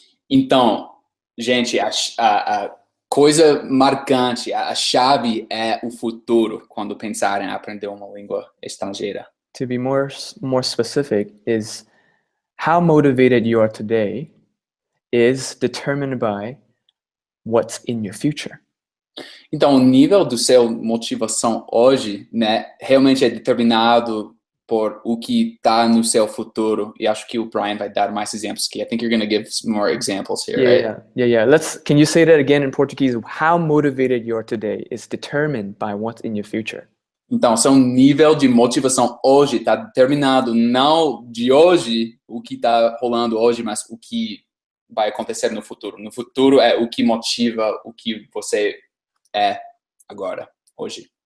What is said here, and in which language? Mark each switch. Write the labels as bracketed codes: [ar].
[pt] Então, gente, a coisa marcante, a chave é o futuro quando pensarem em aprender uma língua estrangeira. [en] To be more specific, is how motivated you are today is determined by what's in your future. [pt] Então, o nível do seu motivação hoje, né, realmente é determinado por o que está no seu futuro. E acho que o Brian vai dar mais exemplos aqui. [en] I think you're going to give some more examples here, right? Yeah. Can you say that again in Portuguese? How motivated you are today is determined by what's in your future. [pt] Então, seu nível de motivação hoje está determinado não de hoje, o que está rolando hoje, mas o que vai acontecer no futuro. No futuro é o que motiva o que você é agora, hoje.